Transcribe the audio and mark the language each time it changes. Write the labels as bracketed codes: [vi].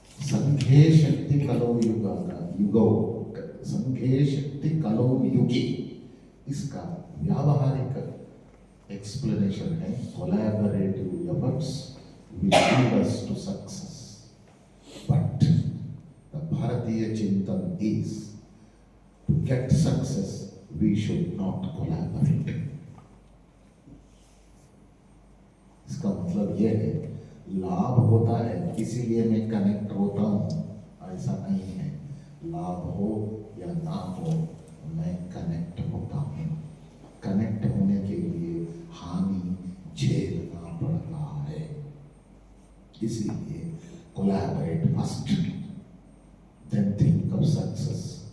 [sa] संघे शक्ति कलौ युगा का युगो, संघे शक्ति कलौ युगे, [hi] इसका व्यावहारिक [sa] explanation high [en] Collaborative efforts will lead us to success. But the Bharatiya Chintan is to get success, we should not collaborate. [hi] इसका मतलब यह है, लाभ होता है इसीलिए मैं कनेक्ट होता हूँ, ऐसा नहीं है। लाभ हो या ना हो, मैं कनेक्ट होता हूँ। कनेक्ट होने के लिए हानि झेलना पड़ रहा है, इसलिए [en] collaborate first, then think of success।